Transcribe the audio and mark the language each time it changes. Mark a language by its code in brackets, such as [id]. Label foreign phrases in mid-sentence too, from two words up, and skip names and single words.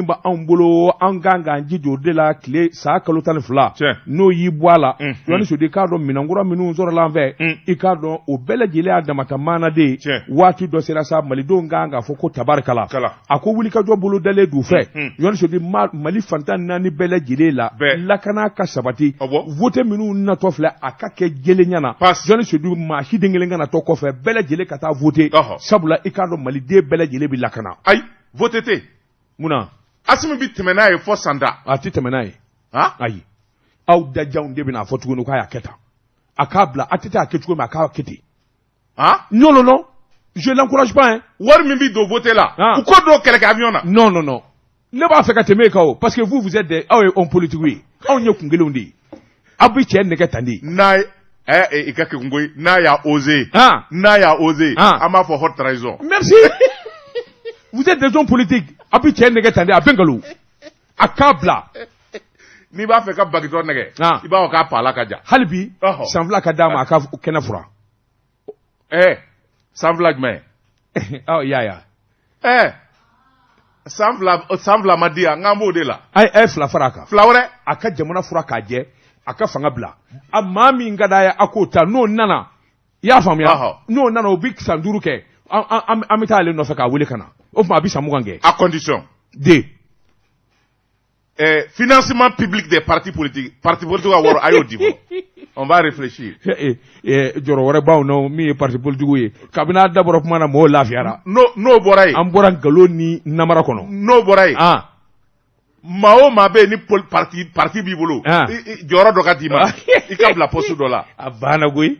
[bm] bɛ anw bolo an kan k'an jija o de la tile san kalo 12 n'o y'i bɔ a la yali sodi k'a dɔn minɛnkura minnu sɔrɔla an fɛ i k'a dɔn o bɛɛ lajɛlen y'a damata maana de ye waati dɔ sera sa malidenw kan k'a fɔ ko tabarikala a ko wulikajɔ bolo dalen d'u fɛ yali sodi mali fantan naani bɛɛ lajɛlen la lakana ka sabati vote minnu natɔ filɛ a ka kɛ jelen ɲana jɔnni sodu maa si den kelen ka natɔ kɔfɛ bɛɛ lajɛlen ka taa vote sabula i k'a dɔn maliden bɛɛ lajɛlen bɛ lakana ayi vote tɛ munna Asimi bi tɛmɛ n'a ye fɔ sanda a ti tɛmɛ n'a ye ayi aw dajanw de bɛna fɔ tuguni k'a y'a kɛ tan a k'a bila a tɛ taa a kɛ cogo min a k'a kɛ ten [fr] non non non je l'encourage pas hein [bm] wari min bi don vote la u ko dɔw kɛlɛ kɛ avion na [fr] non non non [bm] ne b'a fɛ ka tɛmɛ e kan o [fr] parce que vous êtes des [bm] aw ye [fr] homme politique [bm] ye anw ye kun kelenw de ye aw bi cɛ nɛgɛ tan de n'a i ka kɛ kungo ye n'a y'a osé n'a y'a osé an b'a fɔ [fr] haute trahison merci vous êtes des hommes politiques [bm] aw bi cɛ nɛgɛ tan de a bɛ nkalon a k'a bila n'i b'a fɛ ka bagitɔ nɛgɛ i b'a fɔ k'a paala ka ja hali bi sanfila ka d'a ma a ka kɛnɛ fura sanfila jumɛn y'a sanfila ma di yan n k'an b'o de la a ye fila fara a kan fila wɛrɛ a ka jamana fura k'a jɛ a ka fanga bila a maa min ka d'a ye a k'o ta n'o nana i y'a faamuya n'o nana o bi san 5 kɛ an bɛ taa ale nɔfɛ k'a wele ka na o tuma a bi san 20 kɛ [fr] à condition financement public des partis politiques [bm] ka wɔrɔ a y'o di fɔlɔ [fr] on va réfléchir [bm] jɔrɔ wɛrɛ b'anw na min ye [fr] parti politique [bm] ye kabini a dabɔra kuma na mɔgɔw lafiyara n'o bɔra yen an bɔra nkalon ni namara kɔnɔ n'o bɔra yen maa o maa bɛ yen ni parti b'i bolo jɔyɔrɔ dɔ ka d'i ma i ka bila poste dɔ la a banna koyi